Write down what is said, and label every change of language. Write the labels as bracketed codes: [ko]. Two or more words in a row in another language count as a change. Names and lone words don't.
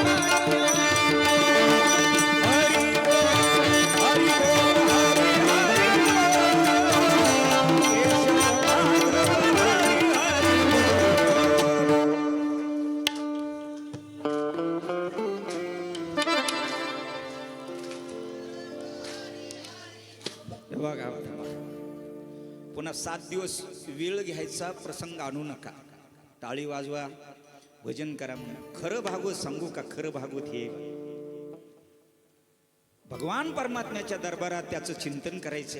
[mr] हरि बोल, हरि बोल, हरि हरि बोल, केशव माधव हरि हरि बोल. बघा, पुन्हा 7 दिवस वेळ घ्यायचा प्रसंग आणू नका. टाळी वाजवा, भजन करा म्हणा. खरं भागवत सांगू का, खरं भागवत हे भगवान परमात्म्याच्या दरबारात त्याचं चिंतन करायचंय.